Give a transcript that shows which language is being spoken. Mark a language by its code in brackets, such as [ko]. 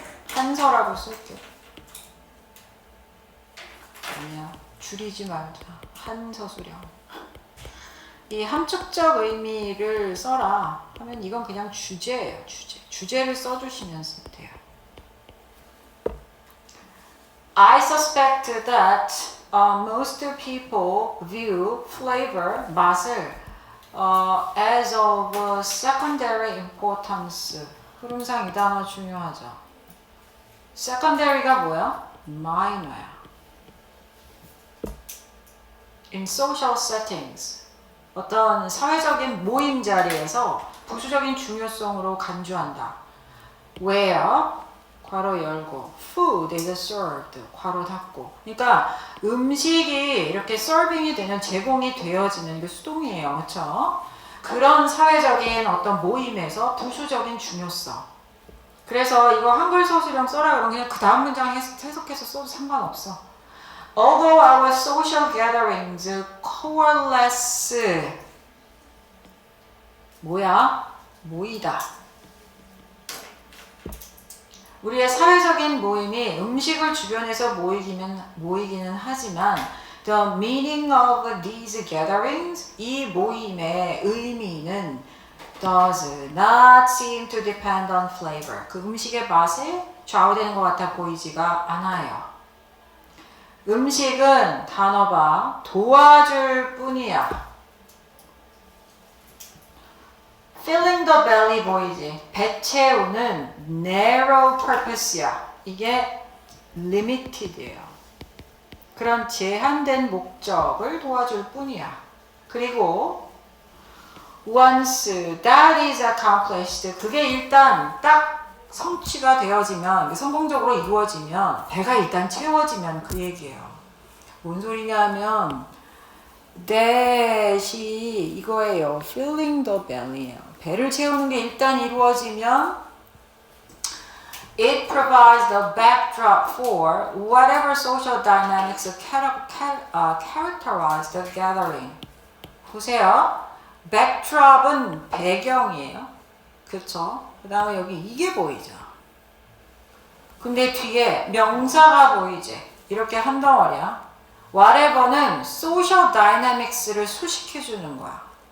[ko] 한서라고 쓸게. 아니야. 줄이지 말자. 한서술형. 이 함축적 의미를 써라 하면 이건 그냥 주제예요. 주제를 써주시면 돼요. [en] I suspect that most people view flavor, [ko] 맛을 [en] as of secondary importance. [ko] 흐름상 이 단어 중요하죠. secondary가 뭐야? minor야. [en] in social settings. [ko] 어떤 사회적인 모임 자리에서 부수적인 중요성으로 간주한다. where, 괄호 열고, [en] food is served, [ko] 괄호 닫고. 그러니까 음식이 이렇게 서빙이 되는, 제공이 되어지는 게 수동이에요. 그렇죠? 그런 사회적인 어떤 모임에서 부수적인 중요성. 그래서 이거 한글 서술형 써라 그러면 그냥 그 다음 문장 해석해서 써도 상관없어. [en] Although our social gatherings coalesce. [ko] 뭐야? 모이다. 우리의 사회적인 모임이 음식을 주변에서 모이기는 하지만 [en] the meaning of these gatherings, [ko] 이 모임의 의미는 [en] does not seem to depend on flavor. [ko] 그 음식의 맛에 좌우되는 것 같아 보이지가 않아요. 음식은 단어가 도와줄 뿐이야. [en] filling the belly 보이지? [ko] 배 채우는 narrow purpose야. 이게 limited예요. 그런 제한된 목적을 도와줄 뿐이야. 그리고 [en] once that is accomplished, [ko] 그게 일단 딱 성취가 되어지면, 성공적으로 이루어지면, 배가 일단 채워지면 그 얘기예요. 뭔 소리냐 하면 that이 이거예요. [en] filling the belly예요. [ko] 배를 채우는 게 일단 이루어지면 [en] it provides the backdrop for whatever social dynamics characterize the gathering. [ko] 보세요. backdrop은 배경이에요. 그쵸? 그 다음에 여기 이게 보이죠? 근데 뒤에 명사가 보이지? 이렇게 한 덩어리야. whatever는 social dynamics를 수식해주는 거야.